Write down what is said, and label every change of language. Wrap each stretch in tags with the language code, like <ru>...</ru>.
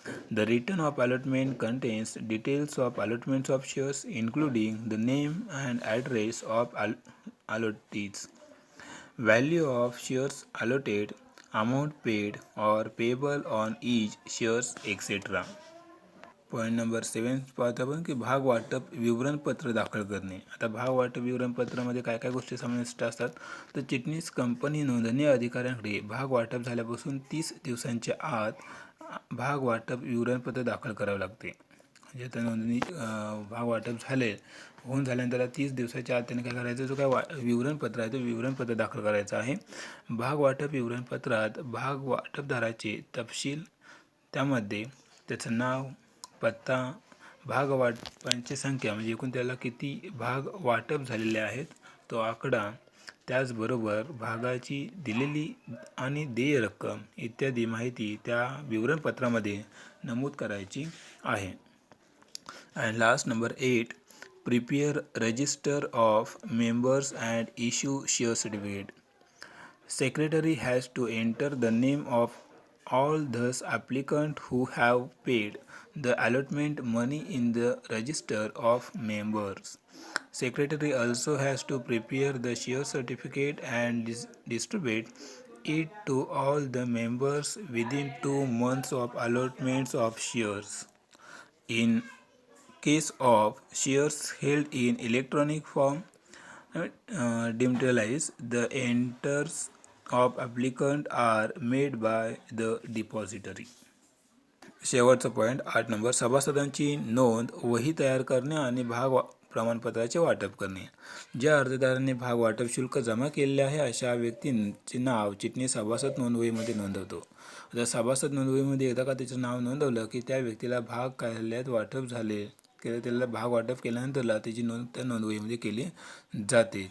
<en>The return of allotment contains details of allotments of shares, including the name and address of allottees, value of shares allotted, amount paid or payable on each shares, etc.</en> <mr>Point number 7 पाहतो आपण की भाग वाटप विवरणपत्र दाखल करणे. आता भाग वाटप विवरणपत्रामध्ये काय काय गोष्टी समाविष्ट असतात, तर चिटणीस कंपनी नोंदणी अधिकाऱ्यांकडे भाग वाटप झाल्यापासून 30 दिवसांच्या आत भाग वाटप विवरणपत्र दाखल करावे लागते. म्हणजे आता नोंदणी भाग वाटप होऊन झाल्यानंतर 30 दिवसाच्या आत त्याने काय करायचं, जो काय विवरणपत्र आहे तो विवरणपत्र दाखल करायचा आहे. भाग वाटप विवरणपत्रात भाग वाटपदाराचे तपशील, त्यामध्ये त्याचं नाव, पत्ता, भाग वाटपांची संख्या म्हणजे एकूण त्याला किती भाग वाटप झालेले आहेत तो आकडा, त्याचबरोबर भागाची दिलेली आणि देय रक्कम इत्यादी माहिती त्या विवरणपत्रामध्ये नमूद करायची आहे.</mr> <en>And last, number 8, prepare register of members and issue share certificate. Secretary has to enter the name of all those applicants who have paid the allotment money in the register of members. Secretary also has to prepare the share certificate and distribute it to all the members within 2 months of allotments of shares. In case of shares held in electronic form, dematerialized, the entries of applicant are made by the depository.</en> <mr>शेवटचा point 8 number, सभासदांची नोंद, वही तयार करणे आणि भाग प्रमाणपत्राचे वाटप करणे. ज्या अर्जदाराने भाग वाटप शुल्क जमा केलेले आहे अशा व्यक्तींचे नाव चिटणीस सभासद नोंदवहीमध्ये नोंदवतो. जर सभासद नोंदवहीमध्ये एकदा का त्याचं नाव नोंदवलं की त्या व्यक्तीला भाग कार्यालयात वाटप झाले किंवा त्याला भाग वाटप केल्यानंतरला त्याची नोंद त्या नोंदवहीमध्ये केली जाते.</mr>